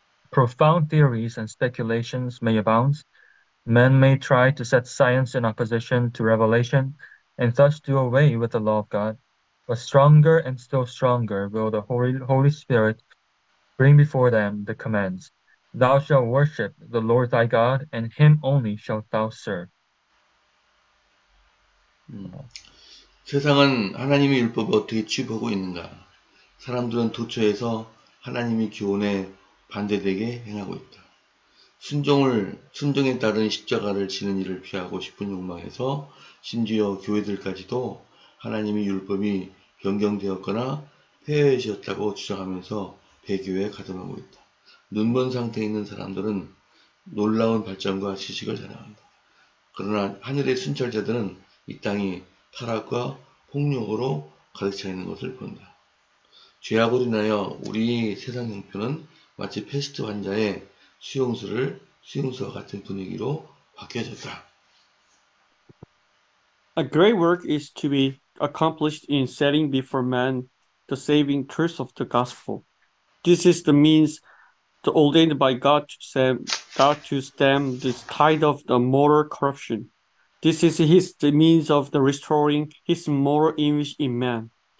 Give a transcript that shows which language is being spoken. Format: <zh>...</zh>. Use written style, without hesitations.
<en>Profound theories and speculations may abound. Men may try to set science in opposition to revelation and thus do away with the law of God, but stronger and still stronger will the Holy Spirit bring before them the commands. Thou shalt worship the Lord thy God, and him only shalt thou serve.</en> <ko>세상은 하나님의 율법을 어떻게 취급하고 있는가? 사람들은 도처에서 하나님의 교훈에 반대되게 행하고 있다. 순종에 따른 십자가를 지는 일을 피하고 싶은 욕망에서 심지어 교회들까지도 하나님의 율법이 변경되었거나 폐허해졌다고 주장하면서 배교에 가담하고 있다. 눈먼 상태에 있는 사람들은 놀라운 발전과 지식을 자랑한다. 그러나 하늘의 순찰자들은 이 땅이 타락과 폭력으로 가득 차 있는 것을 본다. 죄악으로 인하여 우리 세상 형편은 마치 패스트 환자의 수용소와 같은 분위기로 바뀌어졌다.</ko> <en>A great work is to be accomplished in setting before man the saving truth of the gospel. This is the means ordained by God to stem this tide of the moral corruption. This is the means of the restoring his moral image in man.</en>